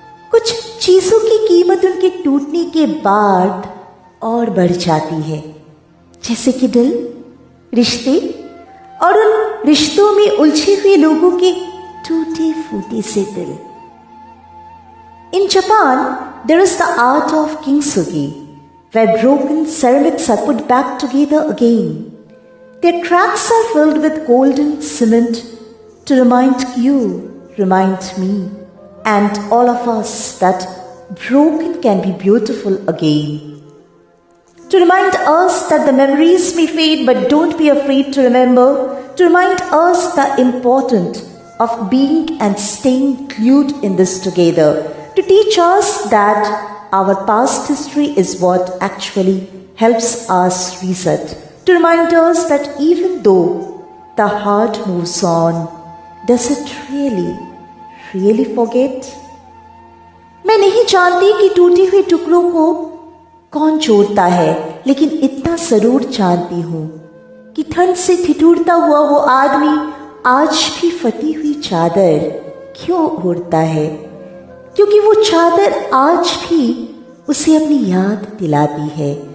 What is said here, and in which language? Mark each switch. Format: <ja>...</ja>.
<hi>कुछ चीजों की कीमत उनके टूटने के बाद और बढ़ जाती है, जैसे कि दिल, रिश्ते और उन रिश्तों में उलझे हुए लोगों के टूटे फूटे से दिल।</hi> <en>In Japan, there is the art of kintsugi, where broken ceramics are put back together again. Their cracks are filled with golden cement to remind you, remind me, and all of us that broken can be beautiful again. To remind us that the memories may fade, but don't be afraid to remember. To remind us the importance of being and staying glued in this together. To teach us that our past history is what actually helps us reset. To remind us that even though the heart moves on, does it really forget?</en> <hi>मैं नहीं जानती कि टूटे हुए टुकड़ों को कौन जोड़ता है, लेकिन इतना जरूर जानती हूँ कि ठंड से ठिठुरता हुआ वो आदमी आज भी फटी हुई चादर क्यों ओढ़ता है, क्योंकि वो चादर आज भी उसे अपनी याद दिलाती है।</hi>